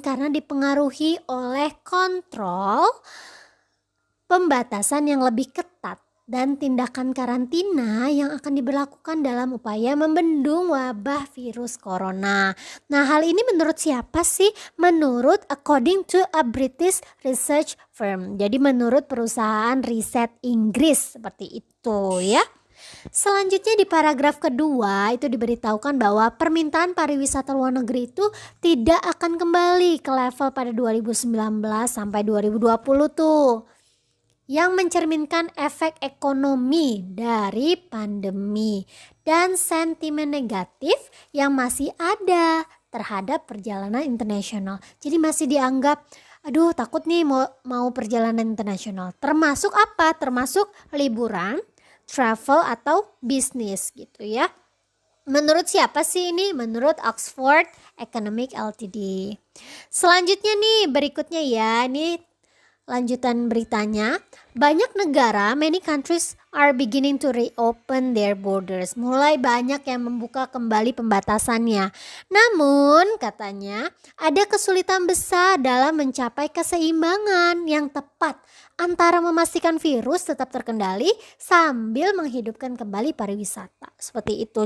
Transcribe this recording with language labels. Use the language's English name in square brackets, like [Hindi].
[Indonesian] Karena dipengaruhi oleh kontrol pembatasan yang lebih ketat dan tindakan karantina yang akan diberlakukan dalam upaya membendung wabah virus corona. Nah, hal ini menurut siapa sih? [English] Menurut according to a British research firm. [Indonesian] Jadi menurut perusahaan riset Inggris seperti itu ya. Selanjutnya di paragraf kedua itu diberitahukan bahwa permintaan pariwisata luar negeri itu tidak akan kembali ke level pada 2019 sampai 2020 tuh, yang mencerminkan efek ekonomi dari pandemi dan sentimen negatif yang masih ada terhadap perjalanan internasional. Jadi masih dianggap, aduh takut nih mau perjalanan internasional. Termasuk apa? Termasuk liburan, travel atau bisnis gitu ya. Menurut siapa sih ini? Menurut Oxford Economic Ltd. Selanjutnya nih berikutnya ya, ini Lanjutan beritanya, banyak negara, [English] many countries are beginning to reopen their borders. [Indonesian] Mulai banyak yang membuka kembali pembatasannya. Namun, katanya, ada kesulitan besar dalam mencapai keseimbangan yang tepat antara memastikan virus tetap terkendali sambil menghidupkan kembali pariwisata. Seperti itu.